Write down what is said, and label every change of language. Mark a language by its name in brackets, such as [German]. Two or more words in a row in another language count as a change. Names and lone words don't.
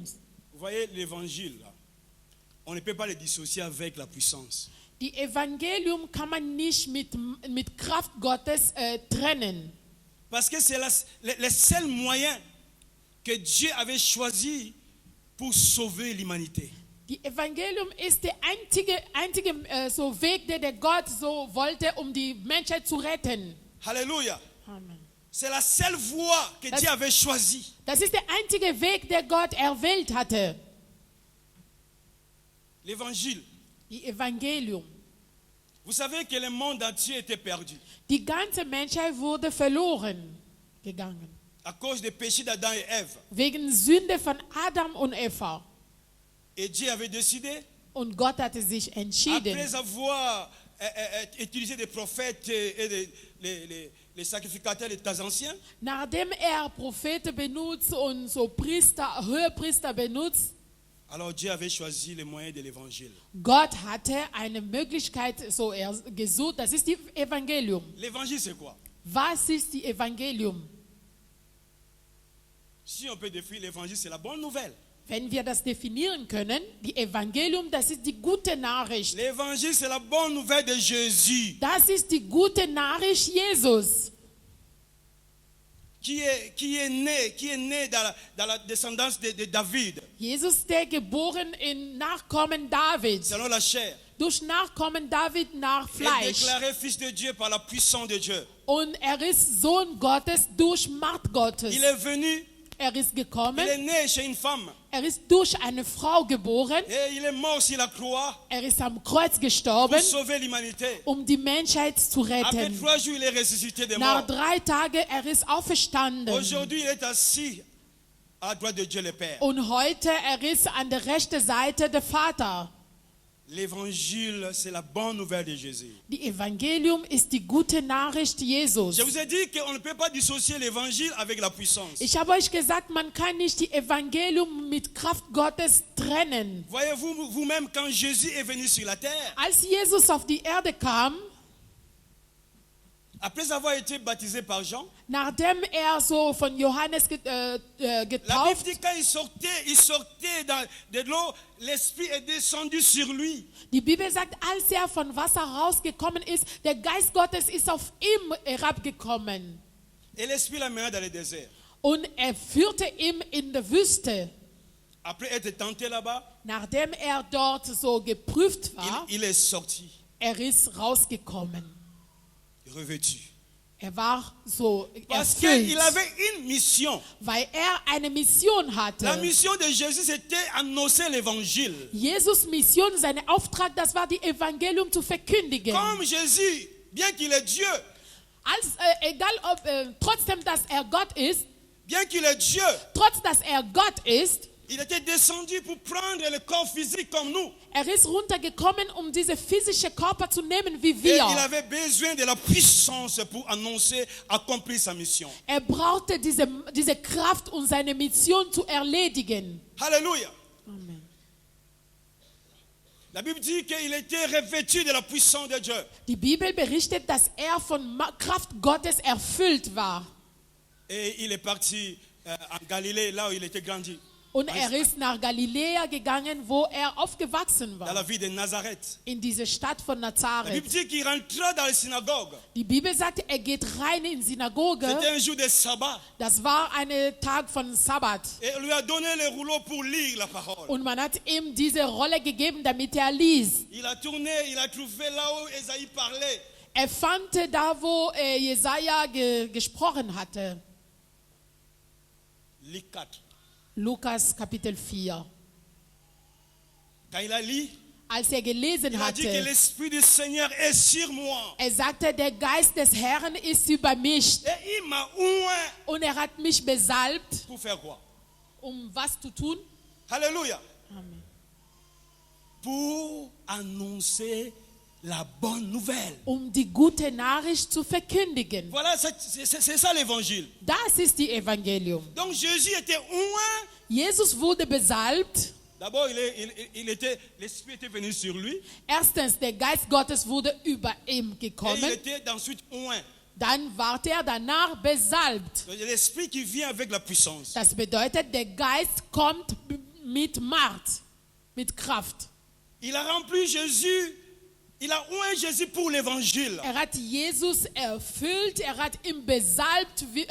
[French] Vous voyez l'évangile là, on ne peut pas le dissocier avec la puissance. [German] Die Evangelium kann man nicht mit Kraft Gottes trennen. [French] Parce que c'est le seul moyen que Dieu avait choisi pour sauver l'humanité. [German] Die Evangelium ist der einzige so Weg, der Gott so wollte, die Menschheit zu retten. [French] Alléluia. [German] Amen. [French] C'est la seule voie que Dieu avait choisie. [German] Das ist der einzige Weg, der Gott erwählt hatte. [French] L'évangile. [German] Die Evangelium. [French] Vous savez que le monde entier était perdu [German] Die ganze Menschheit wurde verloren gegangen. [French] à cause des péchés d'Adam et Ève. [German] Wegen Sünde von Adam und Eva. [French] Et Dieu avait décidé, [German] Und Gott hatte sich entschieden, [French] après avoir utilisé des prophètes et les sacrificateurs des temps anciens, [German] nachdem Propheten benutzt und so Hohepriester benutzt, [French] alors Dieu avait choisi les moyens de l'évangile. [German] Gott hatte eine Möglichkeit so gesucht, das ist die Evangelium. [French] L'évangile, c'est quoi? [German] Was ist die Evangelium? [French] Si on peut définir l'évangile, c'est la bonne nouvelle. [German] Wenn wir das definieren können, die Evangelium, das ist die gute Nachricht. [French] L'évangile, c'est la bonne nouvelle de Jésus, [German] Das ist die gute Nachricht Jesus, [French] qui est né dans la descendance de David, [German] Jesus, der geboren in Nachkommen Davids, [French] selon la chair, [German] durch Nachkommen David nach [French] et [German] Fleisch. [French] déclaré fils de Dieu par la puissance de Dieu. [German] Und ist Sohn Gottes durch Macht Gottes. [French] Il est venu, [German] Ist [French] il [German] gekommen, [French] est né chez une femme, [German] ist durch eine Frau geboren, [French] et il est mort sur la croix [German] ist am Kreuz [French] pour [German] gestorben, [French] sauver l'humanité. [German] die Menschheit zu [French] Après [German] retten. [French] 3 jours, il est ressuscité des [German] Nach [French] morts. [German] 3 Tagen ist auferstanden. [French] Aujourd'hui, il est assis à droite de Dieu le Père. [German] Und heute ist an der rechten Seite der Vater. [French] L'évangile, c'est la bonne nouvelle de Jésus. [German] Die Evangelium ist die gute Nachricht Jesus. [French] Je vous ai dit qu'on ne peut pas dissocier l'évangile avec la puissance. [German] Ich habe euch gesagt, man kann nicht die Evangelium mit Kraft Gottes trennen. [French] Voyez-vous vous-même, quand Jésus est venu sur la terre, [German] Als Jesus auf die Erde kam, [French] après avoir été baptisé par Jean, [German] nachdem so von Johannes [French] la Bible [German] getauft, [French] dit quand il sortait de l'eau, l'Esprit est descendu sur lui. [German] die Bibel sagt, als von Wasser rausgekommen ist, der Geist Gottes ist auf ihm herabgekommen. [French] Et l'Esprit l'a mené dans le désert. [German] Und führte ihn in der Wüste. [French] Après être tenté là-bas, [German] Nachdem dort so geprüft war, [French] il est sorti, [German] ist rausgekommen. [French] revêtu. [German] War so [French] Parce [German] erfüllt, [French] qu'il avait une mission. [German] weil eine Mission hatte. [French] La mission de Jésus, c'était annoncer l'évangile. [German] Jesus' Mission, sein Auftrag, das war die Evangelium zu verkündigen. [French] Comme Jésus, bien qu'il est Dieu, [German] Egal ob, trotzdem, dass Gott ist, [French] bien qu'il est Dieu, [German] trotz dass Gott ist, [French] il était descendu pour prendre le corps physique comme nous. [German] ist runtergekommen, diese physische Körper zu nehmen wie [French] Et [German] wir. [French] il avait besoin de la puissance pour annoncer, accomplir sa mission. [German] Brauchte diese Kraft, seine Mission zu erledigen. [French] Alléluia. [German] Amen. [French] La Bible dit qu'il était revêtu de la puissance de Dieu. [German] Die Bibel berichtet, dass von Kraft Gottes erfüllt war. [French] Et il est parti en Galilée, là où il était grandi. [German] Und ist nach Galiläa gegangen, wo aufgewachsen [French] Dans la [German] war. [French] ville de Nazareth. [German] In diese Stadt von [French] La Bible [German] Nazareth. [French] dit qu'il rentra dans la synagogue. [German] Die Bibel sagt, geht rein in die Synagoge. [French] C'était un jour de sabbat. [German] Das war ein Tag von Sabbat. [French] Et on lui a donné le rouleau pour lire la parole. [German] Und man hat ihm diese Rolle gegeben, damit liest. [French] Il a tourné, il a trouvé là où Esaïe parlait. [German] Fand da, wo Jesaja gesprochen hatte. [French] Luc 4. [German] Lukas Kapitel 4. [French] Quand il a lu, [German] als gelesen [French] Il a dit que [German] hatte. [French] l'Esprit du Seigneur est sur moi. [German] Sagte, der Geist des Herrn ist über mich. [French] Et il m'a oint [German] Und hat mich besalbt, [French] pour faire quoi? [German] was zu tun? [French] Alléluia. [German] Amen. [French] Pour annoncer la bonne nouvelle. [German] Die gute Nachricht zu verkündigen. [French] Voilà, c'est ça l'évangile. [German] Das ist die Evangelium. [French] Donc Jésus était oint. [German] Jesus wurde besalbt. [French] D'abord, l'Esprit était venu sur lui. [German] Erstens, der Geist Gottes wurde über ihm [French] Et il [German] gekommen. [French] était ensuite oint. [German] Dann war danach besalbt. [French] L'Esprit qui vient avec la puissance. [German] Das bedeutet, der Geist kommt mit Macht, mit Kraft. [French] Il a rempli Jésus. Il a oint Jésus pour l'évangile. [German] Hat Jesus erfüllt, hat ihn besalbt wegen